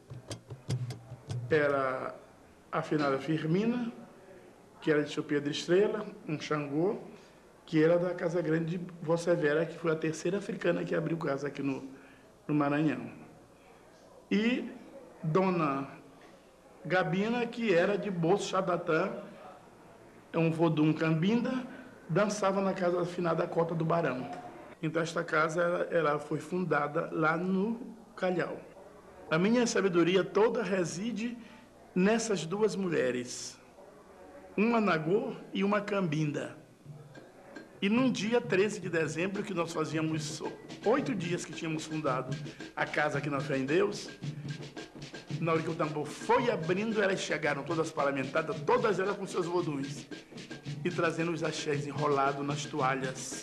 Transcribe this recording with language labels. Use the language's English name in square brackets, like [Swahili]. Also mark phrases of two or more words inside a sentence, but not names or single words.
[Portuguese] Era a finada Firmina, que era de seu Pedro Estrela, um Xangô, que era da Casa Grande de Vossa Vera, que foi a terceira africana que abriu casa aqui no Maranhão. E Dona Gabina, que era de Bolso Xadatã, um vodum cambinda, dançava na casa da finada Cota do Barão. Então esta casa ela foi fundada lá no Calhau. A minha sabedoria toda reside nessas 2 mulheres, uma Nagô e uma Cambinda. E num dia 13 de dezembro, que nós fazíamos 8 dias que tínhamos fundado a casa aqui na Fé em Deus, na hora que o tambor foi abrindo, elas chegaram todas parlamentadas, todas elas com seus voduns, e trazendo os axés enrolados nas toalhas.